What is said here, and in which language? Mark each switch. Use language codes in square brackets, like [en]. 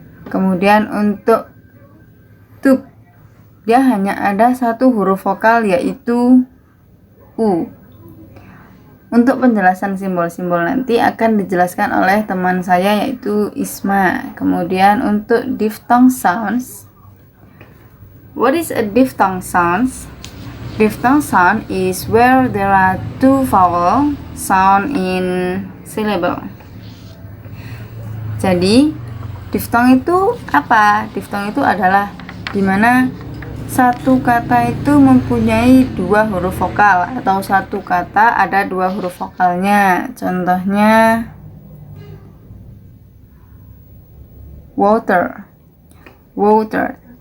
[id] Kemudian untuk tube, dia hanya ada satu huruf vokal, yaitu U. Untuk penjelasan simbol-simbol nanti akan dijelaskan oleh teman saya, yaitu Isma. Kemudian untuk diphthong sounds. [en] What is a diphthong sounds? Diphthong sound is where there are two vowel sound in syllable. [id] Jadi, diphthong itu apa? Diphthong itu adalah dimana satu kata itu mempunyai dua huruf vokal, atau satu kata ada dua huruf vokalnya. Contohnya water, water.